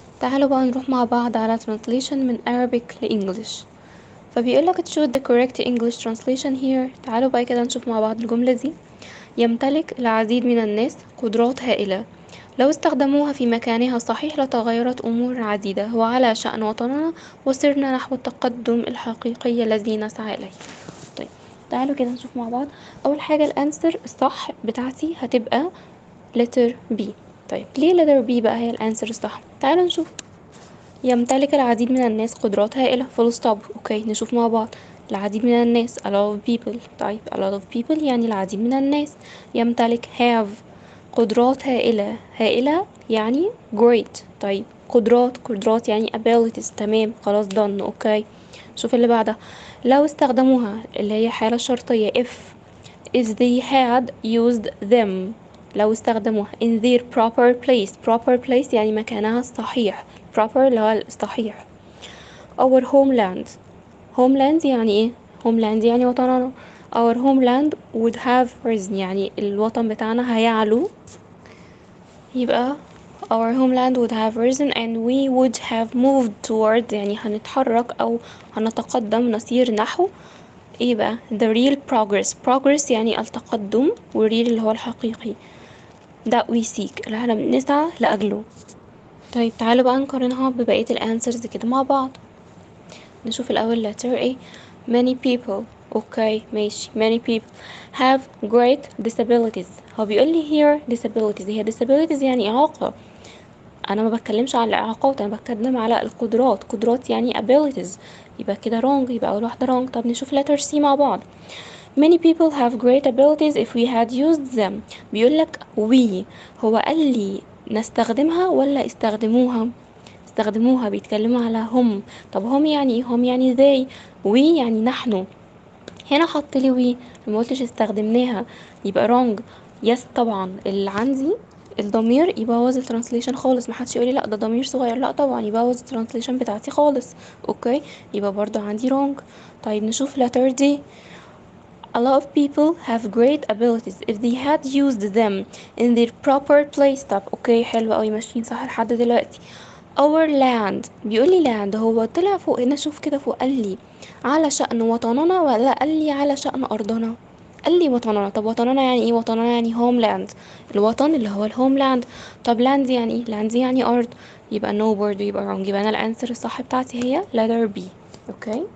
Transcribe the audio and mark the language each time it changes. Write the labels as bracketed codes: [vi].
[ar] تعالوا بقى نروح مع بعض على translation من Arabic ل English. [en] فبيقولك choose the correct English translation here. [ar] تعالوا بقى كده نشوف مع بعض الجملة دي. يمتلك العديد من الناس قدرات هائلة، لو استخدموها في مكانها الصحيح لتغيرت أمور عديدة، وعلى شأن وطننا وسرنا نحو التقدم الحقيقي الذي نسعى إليه. طيب تعالوا كده نشوف مع بعض. أول حاجة الأنسر الصح بتاعتي هتبقى [en] letter B. [ar] طيب ليه [en] letter B [ar] بقى هي الأنسر الصح؟ تعالوا نشوف. يمتلك العديد من الناس قدرات هائلة [en] full stop. [ar] اوكي نشوف مع بعض. العديد من الناس [en] a lot of people. [ar] طيب [en] a lot of people [ar] يعني العديد من الناس. يمتلك have قدرات هائلة. هائلة يعني great. طيب قدرات يعني abilities. تمام خلاص done. اوكي شوف اللي بعدها. لو استخدموها اللي هي حالة شرطية [en] if they had used them. [ar] لو استخدموها [en] in their proper place [ar] يعني مكانها الصحيح. proper اللي هو الصحيح. [en] our homeland [ar] يعني ايه؟ homeland يعني وطننا. [en] our homeland would have risen [ar] يعني الوطن بتاعنا هيعلو. يبقى [en] our homeland would have risen and we would have moved toward [ar] يعني هنتحرك أو هنتقدم نسير نحو ايه بقى [en] the real progress [ar] يعني التقدم والreal اللي هو الحقيقي [en] that we seek [ar] اللي احنا بنسعى لأجله. طيب تعالوا بقى نقارنها ببقية الانسرز كده مع بعض. نشوف الأول [en] letter A. many people. [ar] اوكي ماشي [en] many people have great disabilities. [ar] هو بيقول لي [en] here disabilities. [ar] هي disabilities يعني إعاقة. أنا ما بتكلمش على الإعاقات، أنا بتكلم على القدرات. قدرات يعني abilities. يبقى كده wrong. يبقى أول واحدة wrong. طب نشوف [en] letter C [ar] مع بعض. [en] many people have great abilities if we had used them. [ar] بيقولك we. هو قال لي نستخدمها ولا استخدموها؟ استخدموها. بيتكلموا على هم. طب هم يعني ايه؟ هم يعني they. we يعني نحن. هنا حط لي we ما قلتش استخدمناها. يبقى wrong. يس طبعا اللي عندي الضمير يبوظ الترانسليشن خالص. محدش يقولي لا ده ضمير صغير، لا طبعا يبوظ الترانسليشن بتاعتي خالص. اوكي يبقى برضو عندي wrong. طيب نشوف [en] letter D. A lot of people have great abilities if they had used them in their proper place. [ar] طب اوكي حلو قوي ماشيين صح لحد دلوقتي. [en] our land. [ar] بيقولي land هو طلع فوق هنا. شوف كده فوق قال لي على شأن وطننا ولا قال لي على شأن أرضنا؟ قال لي وطننا. طب وطننا يعني ايه؟ وطننا يعني homeland. الوطن اللي هو الهوملاند. طب land يعني ايه؟ land يعني أرض. يبقى no برضه يبقى wrong. يبقى أنا الأنسر الصح بتاعتي هي [en] letter B. [ar] اوكي